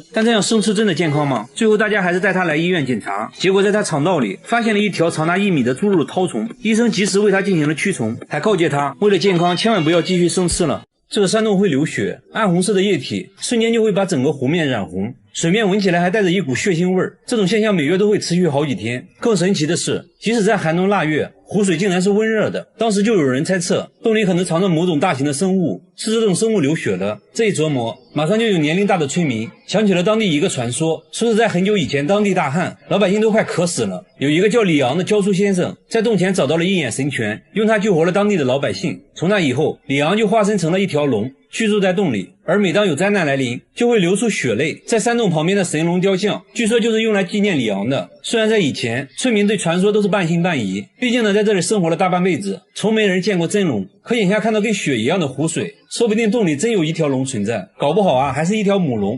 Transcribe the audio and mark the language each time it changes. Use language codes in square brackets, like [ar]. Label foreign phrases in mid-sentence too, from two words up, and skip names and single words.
[zh] 但這樣生吃真的健康嗎？最後大家還是帶他來醫院檢查，結果在他腸道裡發現了一條長達1米的豬肉絛蟲，醫生及時為他進行了驅蟲，還告誡他為了健康千萬不要繼續生吃了。這個山洞會流血，暗紅色的液體瞬間就會把整個湖面染紅，水面聞起來還帶着一股血腥味兒。這種現象每月都會持續好幾天。更神奇的是，即使在寒冬臘月，湖水竟然是溫熱的。當時就有人猜測，洞裡可能藏着某種大型的生物，是這種生物流血了。這一琢磨，馬上就有年齡大的村民想起了當地一個傳說，說是在很久以前當地大旱，老百姓都快渴死了。有一個叫李昂的教書先生，在洞前找到了一眼神拳，用它救活了當地的老百姓。從那以後，李昂就化身成了一條龍，居住在洞裡。而每當有災難來臨，就會流出血淚。在山洞旁邊的神龍雕像，據說就是用來紀念李昂的。雖然在以前，村民對傳說都是半信半疑，畢竟呢，在這裡生活了大半輩子，從沒人見過真龍。可眼下看到跟血一樣的湖水，說不定洞裡真有一條龍存在，搞不好啊，還是一條母龍。